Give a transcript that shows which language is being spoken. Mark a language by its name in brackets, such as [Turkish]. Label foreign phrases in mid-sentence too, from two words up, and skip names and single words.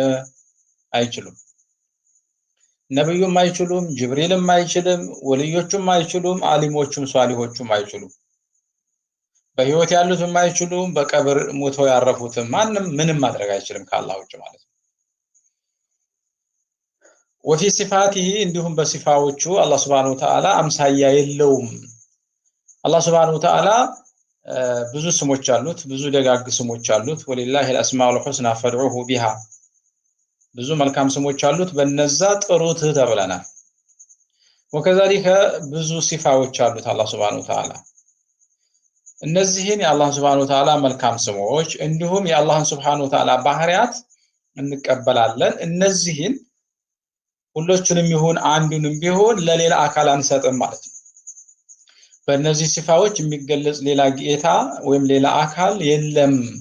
[Amharic] ነብዩም አይችሉም፣ ጅብሪልም አይችልም፣ ወልዮቹም አይችሉም፣ አሊሞቹም ሷሊሆቹም አይችሉም። በህይወት ያሉትም አይችሉም፣ በቀብር ሞተው ያረፉትም ማንም ምንም ማድረግ አይችልም ከአላህ ውጭ ማለት ነው። [Arabic] وفي صفاته [Amharic] እንዲሁም በሲፋዎቹ አላህ [Arabic] سبحانه وتعالى [Amharic] አምሳያ የለውም። አላህ [Arabic] سبحانه وتعالى [Amharic] ብዙ ስሞች አሉት፣ ብዙ ደጋግ ስሞች አሉት። [Arabic] ولله الأسماء الحسنى فادعوه بها [Amharic] ብዙ መልካም ስሞች አሉት፣ በነዛ ጥሩት ተብለናል። وكذلك ብዙ ሲፋዎች አሉት አላህ [Arabic] سبحانه وتعالى። [Amharic] እነዚህን የአላህ [Arabic] سبحانه وتعالى [Amharic] መልካም ስሞች እንዲሁም የአላህን [Arabic] سبحانه وتعالى [Amharic] ባህሪያት እንቀበላለን። እነዚህን ሁሉንም ይሁን አንዱንም ቢሆን ለሌላ አካል አንሰጥም ማለት ነው። በእነዚህ ሲፋዎች የሚገለጽ ሌላ ጌታ ወይም ሌላ አካል የለም።